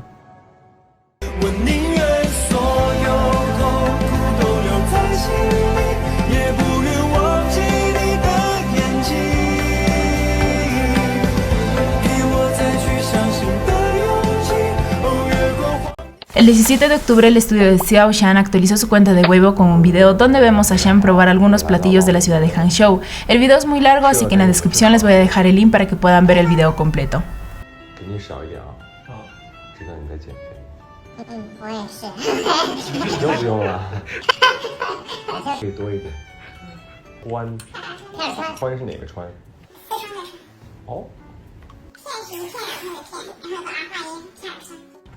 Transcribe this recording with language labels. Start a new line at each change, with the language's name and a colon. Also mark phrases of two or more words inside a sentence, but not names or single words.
Chinese: 我宁愿所有痛苦都留在心里，也不愿忘记你的眼睛，给我再去相信的勇气。哦，月光。
Spanish: El 17 de octubre el estudio de Xiao Shan actualizó su cuenta de Weibo con un video donde vemos a Shan probar algunos platillos de la ciudad de Hangzhou. El video es muy largo, así que en la descripción les voy a dejar el link para que puedan ver el video completo.
Chinese: 我也是。用不用了？可以多一点。川，川是哪个川？四川的川。哦。现实片然后的片，然后把它画音片儿上。